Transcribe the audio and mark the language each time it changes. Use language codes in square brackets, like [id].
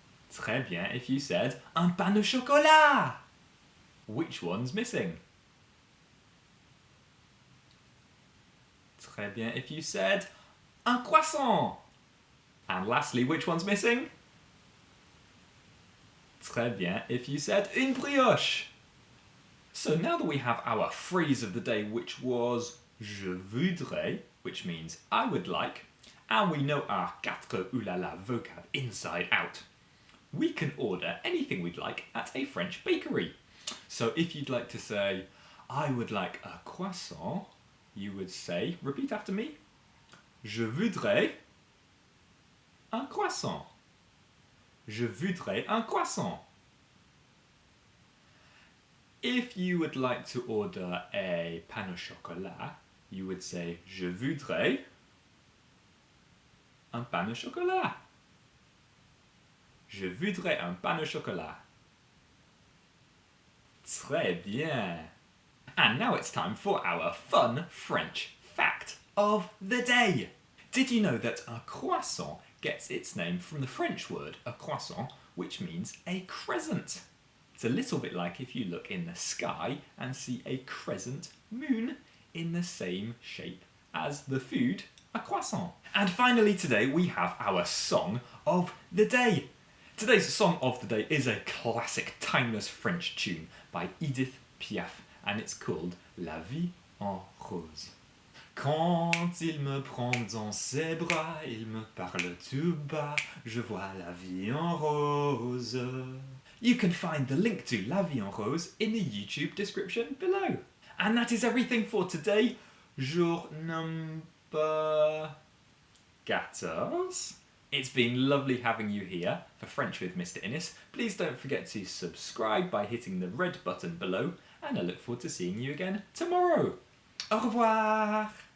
[fr] Très bien [en] if you said un pain au chocolat. Which one's missing? [fr] Très bien [en] if you said un croissant. And lastly, which one's missing? [fr] Très bien [en] if you said une brioche. So now that we have our phrase of the day, which was [fr] je voudrais, [en] which means I would like, and we know our quatre ou la la vocab inside out. We can order anything we'd like at a French bakery. So if you'd like to say, I would like a croissant, you would say, repeat after me, [fr] je voudrais un croissant. Je voudrais un croissant. [en] If you would like to order a pain au chocolat, you would say, [fr] je voudrais un pain au chocolat. Je voudrais un pain au chocolat. Très bien. [en] And now it's time for our fun French fact of the day. Did you know that a croissant gets its name from the French word a croissant, which means a crescent? It's a little bit like if you look in the sky and see a crescent moon in the same shape as the food, a croissant. And finally today we have our song of the day. Today's song of the day is a classic timeless French tune by Edith, Piaf, and it's called La vie en rose. [fr] Quand il me prend dans ses bras, il me parle tout bas, je vois la vie en rose. [en] You can find the link to La vie en rose in the YouTube description below. And that is everything for today. [fr] Jour [en] number 14. It's been lovely having you here for French with Mr. Innes. Please don't forget to subscribe by hitting the red button below, and I look forward to seeing you again tomorrow. [fr] Au revoir!